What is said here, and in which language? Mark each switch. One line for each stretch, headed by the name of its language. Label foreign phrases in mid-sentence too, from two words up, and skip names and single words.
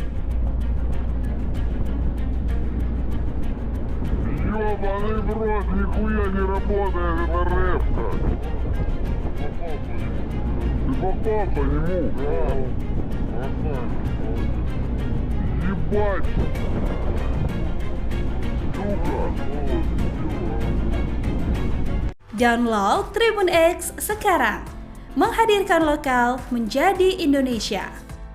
Russian: Ёбаный в рот, нихуя не работает, это рэпка! Ты попал по нему? Да. Ебать! Сука!
Indonesian: Download Tribun X sekarang, menghadirkan lokal menjadi Indonesia.